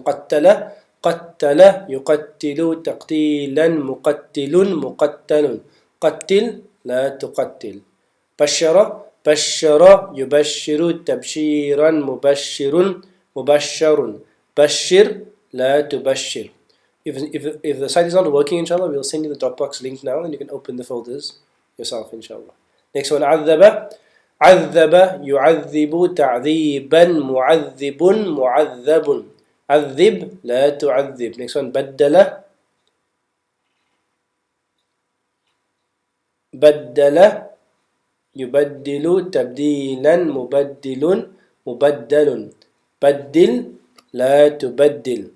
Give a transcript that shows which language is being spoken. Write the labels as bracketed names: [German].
[Arabic] قتل قتل يقتل تقتيلا مقتل مقتل قتل لا تقتل بشر بشر يبشر تبشيرا مبشر مبشر بشر لا تبشر. [English] If the site is not working, inshallah, we'll send you the Dropbox link now and you can open the folders yourself, inshallah. Next one, [Arabic] عذب عذب يعذب تعذيبا معذب معذب عذب لا تعذب. [English] Next one, [Arabic] بدل بدل يبدل تبديلا مبدل مبدل بدل لا تبدل.